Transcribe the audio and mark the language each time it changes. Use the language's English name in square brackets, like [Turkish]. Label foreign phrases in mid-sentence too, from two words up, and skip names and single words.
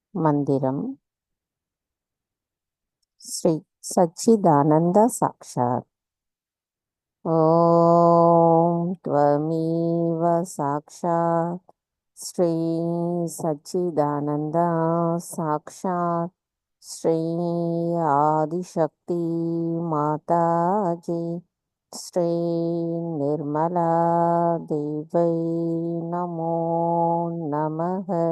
[Sanskrit] मन्त्रम् श्री सच्चिदानन्द साक्षात् ॐ त्वमेव साक्षात् श्री सच्चिदानन्द साक्षात् श्री आदिशक्ति माताजी श्री निर्मला देवै नमो நமः.